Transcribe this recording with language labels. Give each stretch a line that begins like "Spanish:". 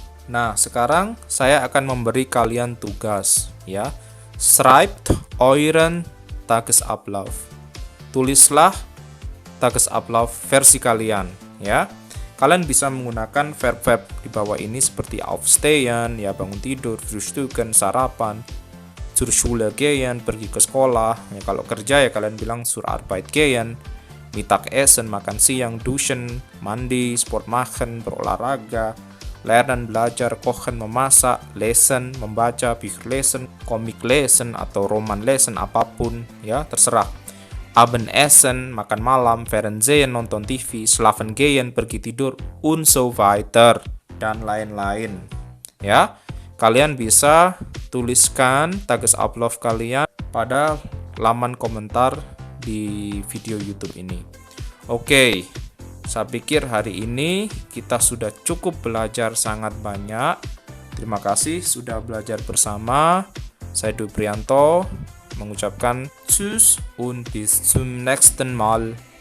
Indonesian: Nah, sekarang saya akan memberi kalian tugas ya.
German: Schreibt euren Tagesablauf.
Indonesian: Tulislah Tagesablauf versi kalian ya. Kalian bisa menggunakan verb-verb di bawah ini seperti aufstehen ya, bangun tidur, frühstücken, sarapan,
German: zur Schule gehen,
Indonesian: pergi ke sekolah. Ya, kalau kerja ya kalian bilang
German: zur Arbeit gehen,
Indonesian: Mittagessen, makan siang, duschen, mandi, sport machen, berolahraga, lernen, belajar, kochen, memasak, lesen, membaca, Bücher lesen, komik lesen atau roman lesen, apapun ya, terserah. Abendessen, makan malam, Fernsehen, nonton TV, schlafen gehen, pergi tidur,
German: und so weiter,
Indonesian: dan lain-lain. Ya, kalian bisa tuliskan Tagesablauf kalian pada laman komentar di video YouTube ini. Oke, saya pikir hari ini kita sudah cukup belajar sangat banyak. Terima kasih sudah belajar bersama. Saya Dwi Prianto mengucapkan
German: Tschüss und bis zum nächsten Mal.